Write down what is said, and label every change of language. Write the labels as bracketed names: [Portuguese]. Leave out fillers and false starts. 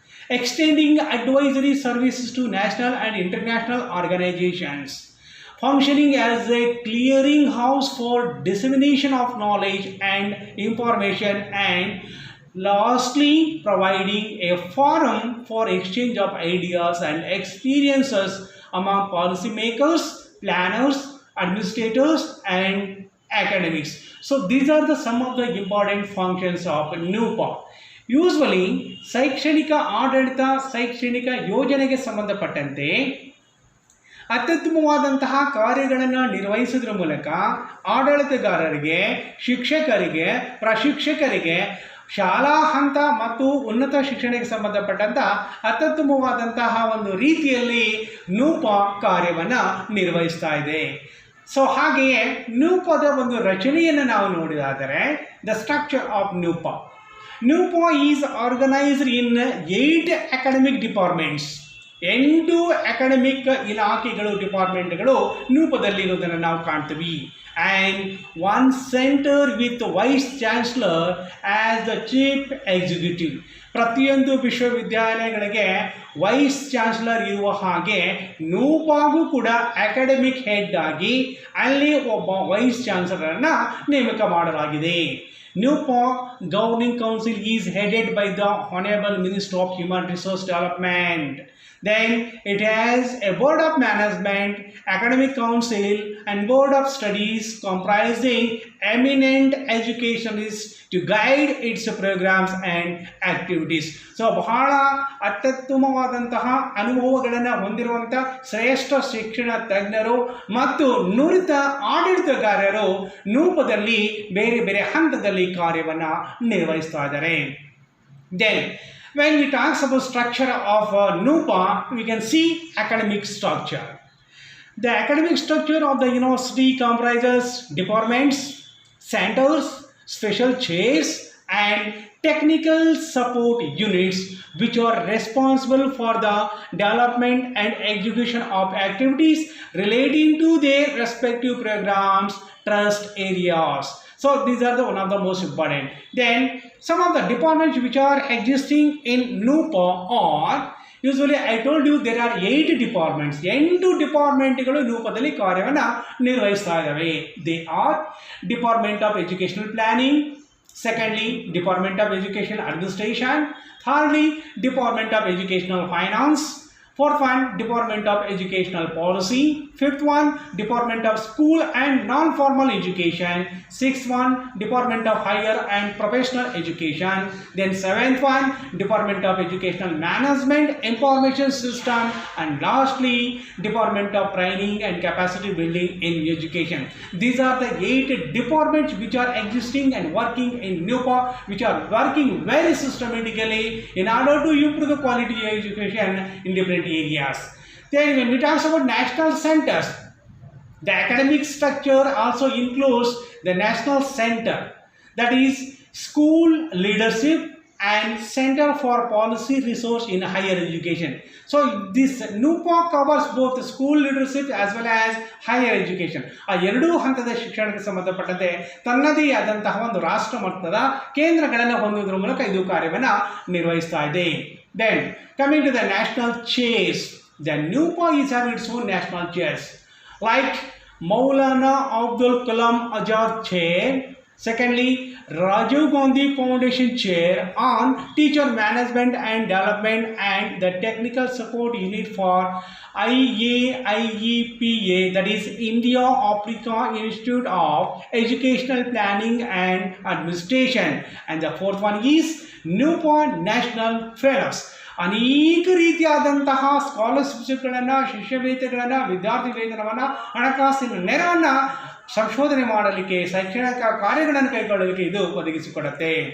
[English] Extending advisory services to national and international organizations, functioning as a clearinghouse for dissemination of knowledge and information, and lastly, providing a forum for exchange of ideas and experiences among policymakers, planners, administrators, and academics. So these are the some of the important functions of Nuepa. [Kannada] Usually ಶೈಕ್ಷಣಿಕ ಆಡಳಿತ, ಶೈಕ್ಷಣಿಕ ಯೋಜನೆಗೆ ಸಂಬಂಧಪಟ್ಟಂತೆ ಅತ್ಯುತ್ತಮವಾದಂತಹ ಕಾರ್ಯಗಳನ್ನು ನಿರ್ವಹಿಸೋದ್ರ ಮೂಲಕ ಆಡಳಿತಗಾರರಿಗೆ, ಶಿಕ್ಷಕರಿಗೆ, ಪ್ರಶಿಕ್ಷಕರಿಗೆ ಶಾಲಾ ಹಂತ ಮತ್ತು ಉನ್ನತ ಶಿಕ್ಷಣಕ್ಕೆ ಸಂಬಂಧಪಟ್ಟಂಥ ಅತ್ಯುತ್ತಮವಾದಂತಹ ಒಂದು ರೀತಿಯಲ್ಲಿ ನೂಪಾ ಕಾರ್ಯವನ್ನು ನಿರ್ವಹಿಸ್ತಾ ಇದೆ. ಸೊ ಹಾಗೆಯೇ ನೂಪಾದ ಒಂದು ರಚನೆಯನ್ನು ನಾವು ನೋಡಿದಾದರೆ, [English] The structure of Nuepa. Nuepa is organized in 8 academic departments. [Kannada] 8 academic ಇಲಾಖೆಗಳು, ಡಿಪಾರ್ಟ್ಮೆಂಟ್ಗಳು ನೂಪದಲ್ಲಿ ಇರೋದನ್ನು ನಾವು ಕಾಣ್ತೀವಿ. [English] And 1 centre with vice chancellor as the chief executive. [Kannada] ಪ್ರತಿಯೊಂದು ವಿಶ್ವವಿದ್ಯಾಲಯಗಳಿಗೆ ವೈಸ್ ಚಾನ್ಸಲರ್ ಇರುವ ಹಾಗೆ ನೂಪಾಗೂ ಕೂಡ ಅಕಾಡೆಮಿಕ್ ಹೆಡ್ ಆಗಿ ಅಲ್ಲಿ ಒಬ್ಬ ವೈಸ್ ಚಾನ್ಸಲರನ್ನು ನೇಮಕ ಮಾಡಲಾಗಿದೆ. [English] Nuepa Governing Council is headed by the Honorable Minister of Human Resource Development. Then it has a Board of Management, Academic Council, and Board of Studies comprising eminent educationists to guide its programs and activities. [Kannada] So ಬಹಳ ಅತ್ಯುತ್ತಮವಾದಂತಹ ಅನುಭವಗಳನ್ನು ಹೊಂದಿರುವಂಥ ಶ್ರೇಷ್ಠ ಶಿಕ್ಷಣ ತಜ್ಞರು ಮತ್ತು ನುರಿತ ಆಡಳಿತಗಾರರು ನೂಪದಲ್ಲಿ ಬೇರೆ ಬೇರೆ ಹಂತದಲ್ಲಿ ಕಾರ್ಯವನ್ನು ನಿರ್ವಹಿಸ್ತಾ ಇದ್ದಾರೆ. [English] Then when we talk about structure of Nuepa, we can see academic structure. The academic structure of the university comprises departments, centers, special chairs, and technical support units which are responsible for the development and execution of activities relating to their respective programs, trust areas. So these are the one of the most important. Then some of the departments which are existing in Nuepa are, usually I told you there are 8 departments. [Kannada] 8 ಡಿಪಾರ್ಟ್ಮೆಂಟ್ಗಳು ನೂಪದಲ್ಲಿ ಕಾರ್ಯವನ್ನು ನಿರ್ವಹಿಸ್ತಾ ಇದ್ದಾವೆ. [English] They are Department of Educational Planning, secondly Department of Education Administration, thirdly Department of Educational Finance, fourth one Department of Educational Policy, fifth one Department of School and Non-Formal Education, sixth one Department of Higher and Professional Education, then seventh one Department of Educational Management, Information System, and lastly Department of Training and Capacity Building in Education. These are the 8 departments which are existing and working in Nuepa, which are working very systematically in order to improve the quality of education in different areas. Then when we talk about national centers, the academic structure also includes the national center, that is school leadership and center for policy resource in higher education. So this Nuepa covers both school leadership as well as higher education. [Kannada] ಆ ಎರಡೂ ಹಂತದ ಶಿಕ್ಷಣಕ್ಕೆ ಸಂಬಂಧಪಟ್ಟಂತೆ ತನ್ನದೇ ಆದಂತಹ ಒಂದು ರಾಷ್ಟ್ರ ಮಟ್ಟದ ಕೇಂದ್ರಗಳನ್ನು ಹೊಂದುವುದರ ಮೂಲಕ ಇದು ಕಾರ್ಯವನ್ನು ನಿರ್ವಹಿಸ್ತಾ ಇದೆ. [English] Then coming to the national chairs, the Nuepa is having its own national chairs like Maulana Abdul Kalam Azad Chair, secondly Rajiv Gandhi Foundation Chair on Teacher Management and Development and the Technical Support Unit for IAIEPA, that is India Africa Institute of Educational Planning and Administration, and the fourth one is Nuepa National Fellows. [Kannada] ಅನೇಕ ರೀತಿಯಾದಂತಹ ಸ್ಕಾಲರ್ಶಿಪ್ಗಳನ್ನು, ಶಿಷ್ಯವೇತಗಳನ್ನು, ವಿದ್ಯಾರ್ಥಿ ವೇತನವನ್ನು, ಹಣಕಾಸಿನ ನೆರವನ್ನು ಸಂಶೋಧನೆ ಮಾಡಲಿಕ್ಕೆ, ಶೈಕ್ಷಣಿಕ ಕಾರ್ಯಗಳನ್ನು ಕೈಗೊಳ್ಳಲಿಕ್ಕೆ ಇದು ಒದಗಿಸಿಕೊಡುತ್ತೆ.